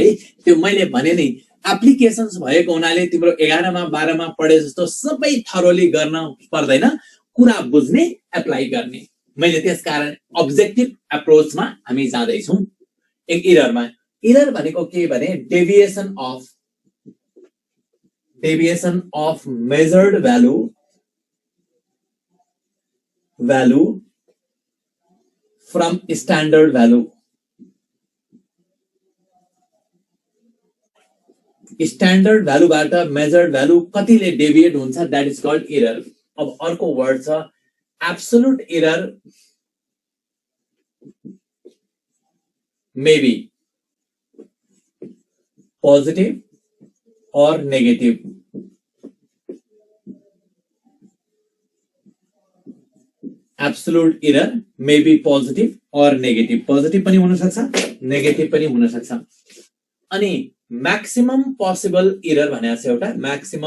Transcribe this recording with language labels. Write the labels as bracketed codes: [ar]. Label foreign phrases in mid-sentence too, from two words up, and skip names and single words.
[ne] त्यो मैले भने नि एप्लिकेशन्स भएको हुनाले तिम्रो 11 मा 12 मा पढे जस्तो सबै थरोली गर्न पर्दैन, कुरा बुझ्ने एप्लाई गर्ने। मैले त्यसकारण [en] objective approachमा [ne] हामी जाँदै छौं। एक इरर भनेको के भने [en] deviation of measured value from standard value. standard valueबाट measured value [ne] कतिले डेभिएट हुन्छ, [en] that is called error. [ne] अब अर्को वर्ड छ [en] absolute error may be positive or negative. absolute error may be positive or negative. [ne] पोजिटिभ पनि हुन सक्छ, नेगेटिभ पनि हुन सक्छ। अनि [en] maximum possible error [ne] भनेको छ एउटा।